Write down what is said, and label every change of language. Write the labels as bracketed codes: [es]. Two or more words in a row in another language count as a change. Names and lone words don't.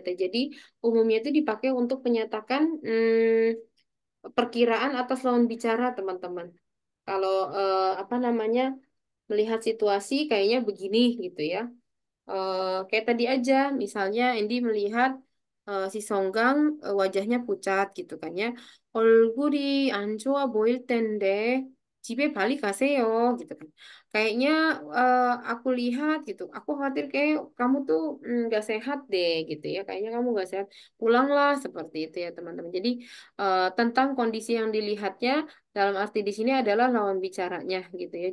[id] Jadi umumnya itu dipakai untuk menyatakan perkiraan atas lawan bicara, teman-teman. Kalau apa namanya melihat situasi kayaknya begini gitu ya. Kayak tadi aja, misalnya Andy melihat si Songgang wajahnya pucat gitu kan ya. [ko] 얼굴이 안 좋아 보일 텐데 집에 빨리 가세요 [id] gitu kan. Kayaknya aku lihat gitu, aku khawatir kayak kamu tuh nggak sehat deh gitu ya. Kayaknya kamu nggak sehat, pulanglah seperti itu ya teman-teman. Jadi tentang kondisi yang dilihatnya dalam arti di sini adalah lawan bicaranya gitu ya.